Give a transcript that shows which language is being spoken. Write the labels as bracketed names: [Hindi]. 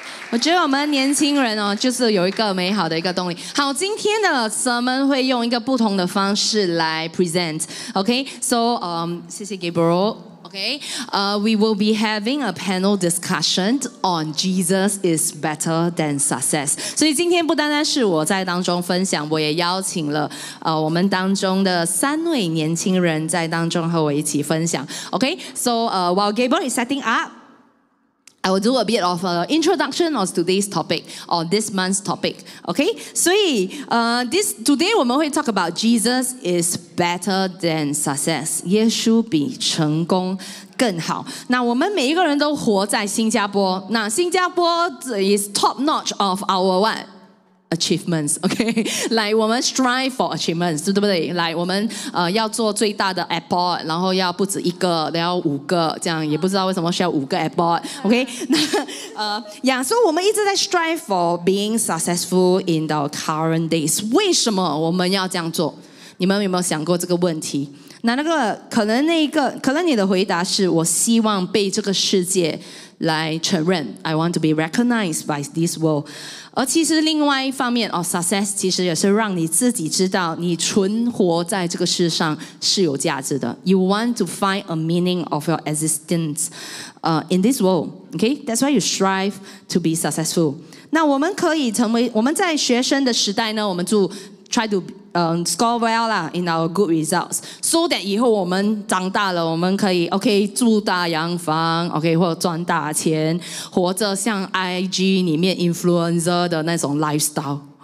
[Chinese] 我觉得我们年轻人哦，就是有一个美好的一个动力。 [English] 好，今天的 sermon 会用一个不同的方式来 present。OK，so 谢谢 Gabriel。Okay, we will be having a panel discussion on Jesus is better than success. [Chinese] 所以今天不单单是我在当中分享，我也邀请了我们当中的3位年轻人在当中和我一起分享。 Okay, so while Gabriel is setting up, [English] I will do a bit of an introduction of today's topic or this month's topic. Okay, 所以 today 我们会 talk about Jesus is better than success. [Chinese] 耶稣比成功更好。那我们每一个人都活在新加坡。 [English] 那新加坡 is top notch of our what?Achievements, OK，来，我们 strive for achievements，对不对？ [Chinese] 来，我们要做最大的 airport， 然后要不止一个，要5个，这样也不知道为什么需要5个 airport，OK？ [English] 那所以我们一直在 strive for being successful in our current days。 [Chinese] 为什么我们要这样做？你们有没有想过这个问题？可能你的回答是我希望被这个世界来承认 I want to be recognized by this world。而其实另外一方面success 其实也是让你自己知道你存活在这个世上是有价值的。 [English] You want to find a meaning of your existence in this world. Okay? That's why you strive to be successful. [Chinese] 那我们可以成为我们在学生的时代呢，我们就try to score well 啦 in our good results, so that 以后我们长大了，我们可以 OK 住大洋房 OK 或者赚大錢，活着像 IG 里面 influencer 的那種 lifestyle。